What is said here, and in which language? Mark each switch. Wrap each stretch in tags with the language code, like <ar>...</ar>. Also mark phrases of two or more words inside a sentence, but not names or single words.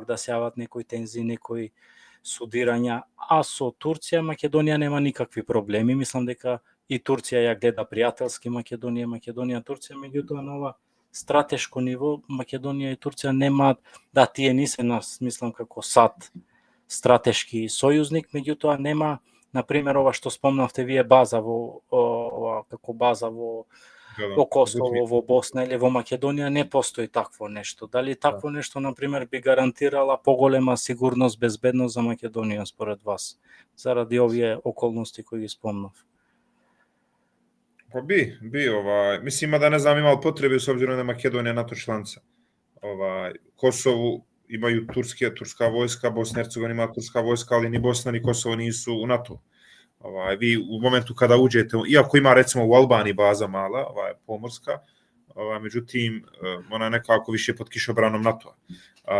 <mk>да се јават некои тензи, некои судирања, а со Турција Македонија нема никакви проблеми, мислам дека и Турција ја гледа пријателски Македонија, Турција, меѓутоа на ова стратешко ниво Македонија и Турција немаат, да, тие не се нас, мислам, како САД стратешки сојузник, меѓутоа нема, на пример, ова што спомнавте вие, база во како база во во Косово, во Босна или во Македонија не постои такво нешто. Дали такво нешто, например, би гарантирала поголема сигурност, безбедност за Македонија според вас, заради овие околности кои ги спомнав?</mk> <bs>Pa bi, mislim, da ne znam, imali potrebe s obzirom da je Makedonija NATO članica. Kosovu imaju turska vojska, Bosna i Hercegovina ima turska vojska, ali ni Bosna ni Kosovo nisu u NATO. Vi u momentu kada uđete, iako ima recimo u Albaniji baza mala, pomorska, međutim, ona je nekako više pod kišobranom NATO-a.</bs>